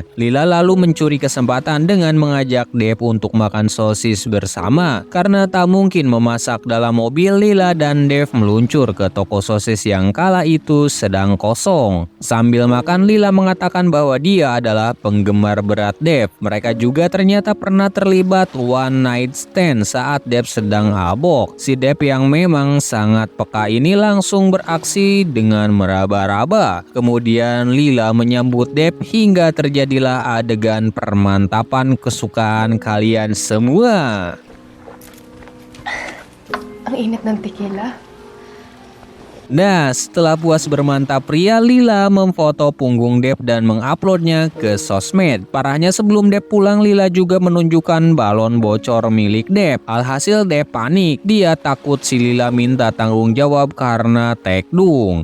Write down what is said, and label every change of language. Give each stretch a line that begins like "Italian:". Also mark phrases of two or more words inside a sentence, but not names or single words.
Indonesian: Lila lalu mencuri kesempatan dengan mengajak Dev untuk makan sosis bersama. Karena tak mungkin memasak dalam mobil, Lila dan Dev meluncur ke toko sosis yang kala itu sedang kosong. Sambil makan, Lila mengatakan bahwa dia adalah penggemar berat Dev. Mereka juga ternyata pernah terlibat
English: one night stand
Indonesian: saat Dev sedang mabok. cocok. Si Dev yang memang sangat peka ini langsung beraksi dengan meraba-raba. Kemudian Lila menyambut Dev hingga terjadilah adegan permantapan kesukaan kalian semua.
Filipino: Ang init ng tequila.
Indonesian: Nah, setelah puas bermantap pria, Lila memfoto punggung Dev dan menguploadnya ke sosmed. Parahnya sebelum Dev pulang, Lila juga menunjukkan balon bocor milik Dev. Alhasil Dev panik, dia takut si Lila minta tanggung jawab karena tekdung.